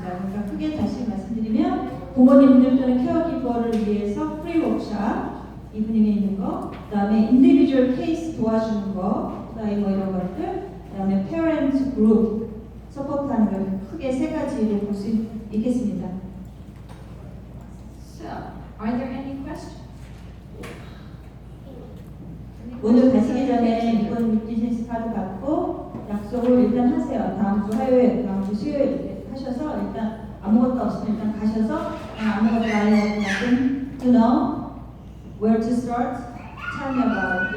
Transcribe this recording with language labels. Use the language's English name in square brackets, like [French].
[Korean] 그러니까 크게 다시 말씀드리면 부모님들 또는 케어기버를 위해서 프리 워크샵 이브닝에 있는 거, 그 다음에 인디비주얼 케이스 도와주는 거, 그 다음에 뭐 이런 것들, 그 다음에 페런트 그룹 서포트하는 걸 크게 세 가지로 볼 수 있겠습니다. [English] So, are there any questions? [Korean] 오늘 가시기 전에 이번 비즈니스 카드 받고 약속을 일단 하세요. 다음 주 화요일, 다음 주 수요일 하셔서 일단 아무것도 없으면 일단 가셔서 아무것도 안 해도 [English] nothing to know where to start, tell me about it.